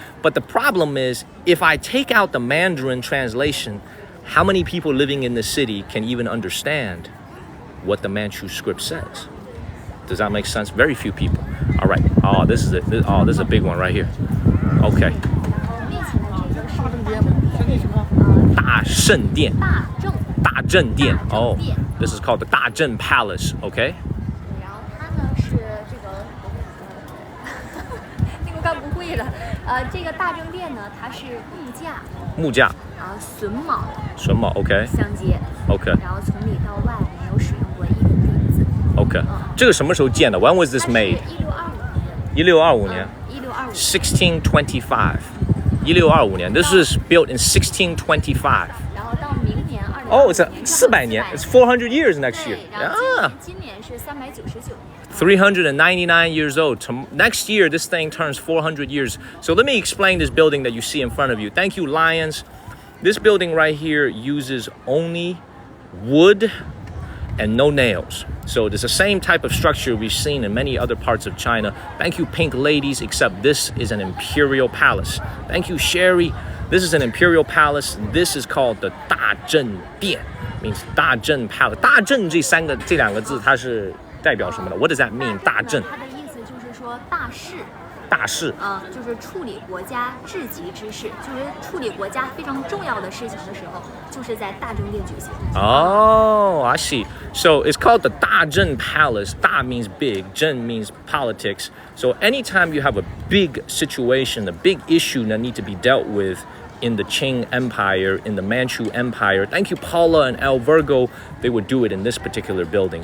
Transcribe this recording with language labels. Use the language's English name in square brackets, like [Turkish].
[English] But the problem is, if I take out the Mandarin translation, how many people living in the city can even understand what the Manchu script says? Does that make sense? Very few people. All right. Oh, this is a big one right here. Okay. [Chinese] 大圣殿. 大正殿. [English] Oh, this is called the 大正 Palace. Okay. [Chinese] 然后它呢是这个那个干不会了。这个大正殿呢，它是木架。然后榫卯 [English] OK [Chinese] 相接 [English] OK [Chinese] 然后从里到外没有使用过一根钉子 [English] OK [Chinese] 这个什么时候建的 [English] When was this made? 1625年1625 1625年 This was built in 1625 [Chinese] 然后到明年 [English] Oh, it's 400年 It's 400 years next year [Chinese] 然后今年是399年 [English] 399 years old. Next year, this thing turns 400 years. So let me explain this building that you see in front of you. Thank you, Lions. This building right here uses only wood and no nails. So it's the same type of structure we've seen in many other parts of China. Thank you, pink ladies, except this is an imperial palace. Thank you, Sherry. This is an imperial palace. This is called the 大正殿 means 大正 palace. [Chinese] 大正这两个字它是代表什么的 [English] What does that mean? [Chinese] 大正它的意思就是说大事就是处理国家治级之事就是处理国家非常重要的事情的时候就是在大正殿举行 [English] Oh, I see. So it's called the 大正 Palace. 大 means big, 正 means politics. So anytime you have a big situation, a big issue that need to be dealt with in the Qing Empire, in the Manchu Empire. Thank you, Paula and El Virgo. They would do it in this particular building.